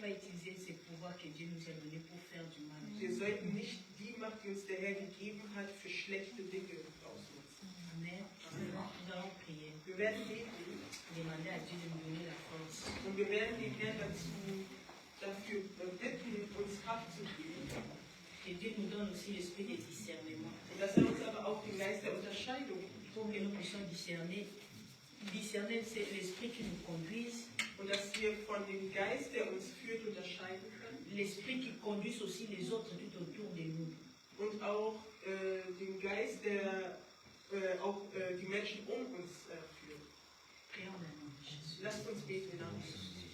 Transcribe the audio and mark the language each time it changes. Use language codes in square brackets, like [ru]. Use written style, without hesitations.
[fr] pas utiliser ces pouvoirs que Dieu nous a donnés pour faire du mal. [de] wir sollten nicht die Macht, die uns der Herr gegeben hat, für schlechte Dinge ausnutzen. [fr] Amen. Nous allons [de] Wir werden beten [fr] demander à Dieu de nous donner la force. [de] und wir werden den Herrn dafür bitten, uns Kraft zu geben. [fr] Que Dieu nous donne aussi l'esprit de discernement [de] Und dass er uns aber auch den Geist der Unterscheidung gibt. [fr] pour que nous puissions discerner. Discerner, c'est l'esprit qui nous conduise, [de] Und dass wir von dem Geist, der uns führt, unterscheiden können. [fr] l'esprit qui conduise aussi les autres tout autour de nous. [de] Und auch den Geist, der auch die Menschen um uns führt. [fr] Prions au nom de Jésus. [de] Lasst uns beten in Namen Jesu.